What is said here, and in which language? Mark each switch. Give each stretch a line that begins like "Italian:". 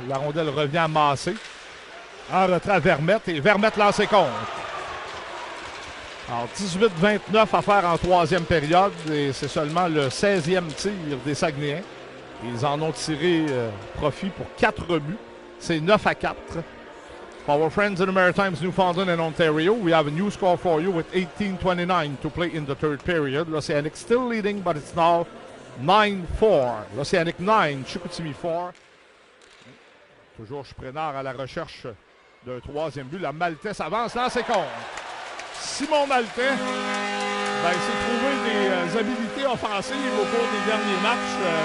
French: La rondelle revient à Massé. En retrait à Vermette. Et Vermette lancé contre. Alors, 18-29 à faire en troisième période. Et c'est seulement le 16e tir des Saguenayens. Ils en ont tiré profit pour 4 buts. C'est 9-4.
English: For our friends in the Maritimes, Newfoundland and Ontario, we have a new score for you with 18:29 to play in the third period.
French: L'Océanique still leading, but it's now 9-4. L'Océanique 9, Chicoutimi 4. Toujours Chuprinard à la recherche d'un troisième but. La Maltais avance dans ses comptes. Simon Maltais s'est trouvé des habilités offensives au cours des derniers matchs.